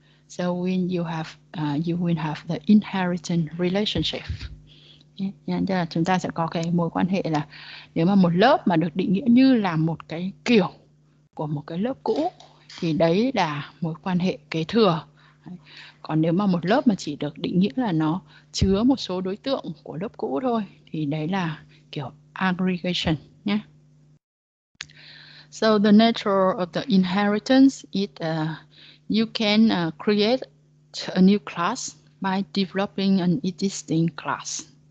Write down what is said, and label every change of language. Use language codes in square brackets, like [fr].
[en] So when you will have the inheritance relationship. [vi] Nên là chúng ta sẽ có cái mối quan hệ là nếu mà một lớp mà được định nghĩa như là một cái kiểu của một cái lớp cũ thì đấy là mối quan hệ kế thừa. Còn nếu mà một lớp mà chỉ được định nghĩa là nó chứa một số đối tượng của lớp cũ thôi thì đấy là kiểu aggregation nhé. [en] So the nature of the inheritance is you can create a new class by developing an existing class.